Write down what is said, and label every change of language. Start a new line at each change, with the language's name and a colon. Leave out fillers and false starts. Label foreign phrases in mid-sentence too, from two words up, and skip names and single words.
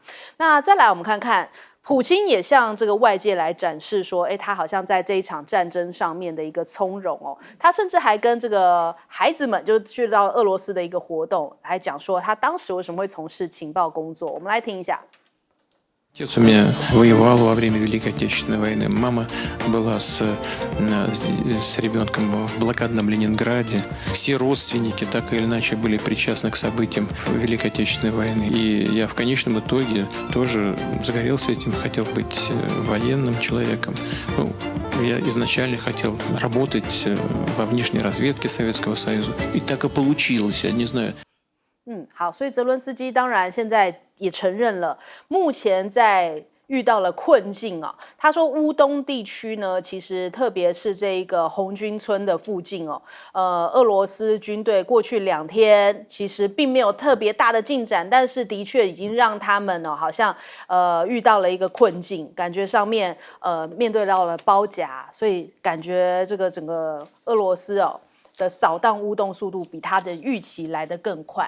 Chinese: 那再来我们看看。普京也向这个外界来展示说，他好像在这一场战争上面的一个从容哦。他甚至还跟这个孩子们就去到俄罗斯的一个活动，来讲说他当时为什么会从事情报工作。我们来听一下。
Russian: Отец у меня воевал во время Великой Отечественной войны. Мама была с ребенком в блокадном Ленинграде. Все родственники так или иначе были причастны к событиям Великой Отечественной войны. И я в конечном итоге тоже загорелся этим, хотел быть военным человеком. Я изначально хотел работать во внешней разведке Советского Союза. И так и получилось, я не знаю.
Chinese: 好，所以泽伦斯基当然现在也承认了，目前在遇到了困境啊。他说乌东地区呢，其实特别是这个红军村的附近哦，俄罗斯军队过去2天其实并没有特别大的进展，但是的确已经让他们哦好像遇到了一个困境，感觉上面面对到了包夹，所以感觉这个整个俄罗斯哦的扫荡乌东速度比他的预期来得更快。